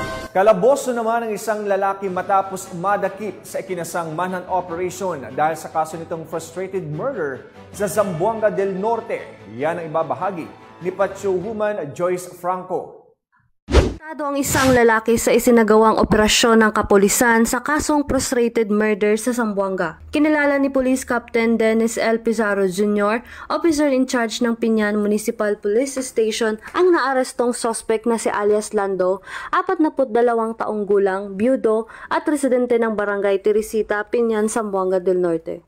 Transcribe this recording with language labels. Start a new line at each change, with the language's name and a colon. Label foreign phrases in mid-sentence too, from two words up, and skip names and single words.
Filipino: Kalaboso naman ang isang lalaki matapos madakip sa ikinasang manhunt operation dahil sa kaso nitong
English: frustrated murder
Filipino: sa Zamboanga del Norte. Yan ang ibabahagi ni Patrolwoman Joyce Franco. Ang isang lalaki sa isinagawang operasyon ng kapulisan sa kasong
English: frustrated murder
Filipino: sa Zamboanga. Kinilala ni Police Captain Dennis L. Pizarro Jr.,
English: officer in charge
Filipino: ng Piñan Municipal Police Station, ang naarestong suspect na si alias Lando, 42 taong gulang, byudo at residente ng Barangay Teresita, Piñan, Zamboanga del Norte.